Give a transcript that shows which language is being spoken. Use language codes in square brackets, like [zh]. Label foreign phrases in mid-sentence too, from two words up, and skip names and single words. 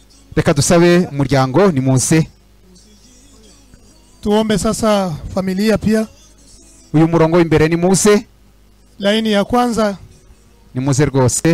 [rw] reka dusabe umuryango nimuze. [sw] Tuombe sasa familia pia. [rw] Uyu murongo imbere nimuze. [sw] Laini ya kwanza [rw] Nimuze rwose.